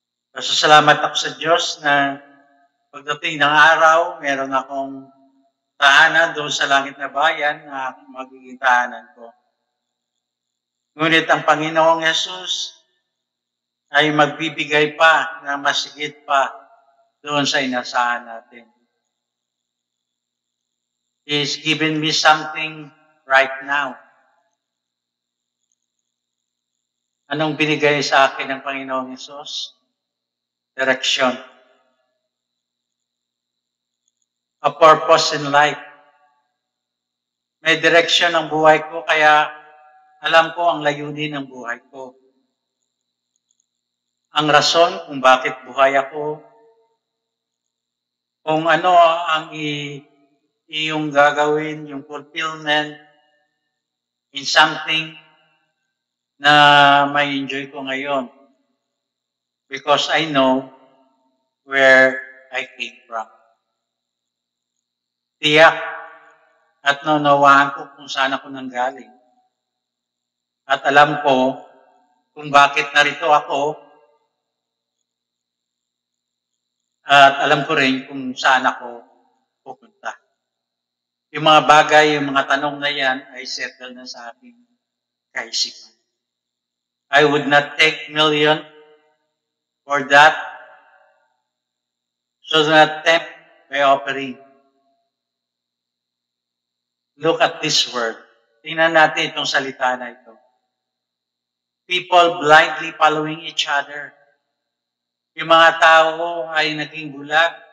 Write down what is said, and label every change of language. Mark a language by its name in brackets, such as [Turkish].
[Filipino] Pasasalamat ako sa Diyos na pagdating ng araw, meron akong tahanan doon sa langit na bayan na magiging tahanan ko. Ngunit ang Panginoong Yesus ay magbibigay pa na masigit pa doon sa inasahan natin. [English] He's given me something right now. [Filipino] Anong binigay sa akin ng Panginoong Yesus? Direction. [English] A purpose in life. [Filipino] May direction ang buhay ko, kaya alam ko ang layunin ng buhay ko. Ang rason kung bakit buhay ako, kung ano ang iyong gagawin, yung [English] fulfillment in something [Filipino] na may enjoy ko ngayon. [English] Because I know where I came from. [Filipino] Tiyak at naunawaan ko kung saan ako nanggaling. At alam ko kung bakit narito ako. At alam ko rin kung saan ako pupunta. Yung mga bagay, yung mga tanong na yan ay settle na sa aking kaisipan. [English] I would not take million for that. So do not tempt by offering. Look at this word. [Filipino] Tingnan natin itong salita na ito. [English] People blindly following each other. [Filipino] Yung mga tao ay naging bulag.